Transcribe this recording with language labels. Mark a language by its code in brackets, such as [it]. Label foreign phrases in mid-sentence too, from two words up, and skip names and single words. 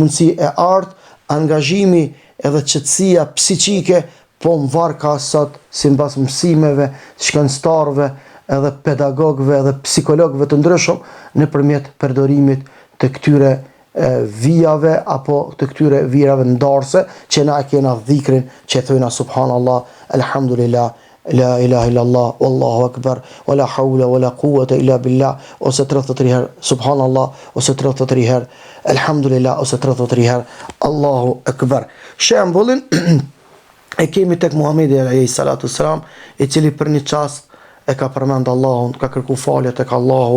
[sq] mundësi e artë, angazhimi edhe qetësia psiqike, po më varë ka sot si mbas mësimeve, shkencëtarëve, edhe pedagogëve, edhe psikologëve të ndryshëm, nëpërmjet përdorimit të këtyre vijave, apo të këtyre vijave ndarse, që na e kena dhikrin që thojna [ar] سبحان الله، الحمد لله، لا إله إلا الله، والله أكبر، ولا حول ولا قوة إلا بالله, [sq] ose 33 herë subhanallah, ose 33 herë alhamdulillah, ose 33 herë Allahu akbar. Shembullin e kemi tek Muhamedi [ar] عليه الصلاة والسلام, [sq] i cili për një çast e ka përmend Allahun, ka kërku falje tek Allahu.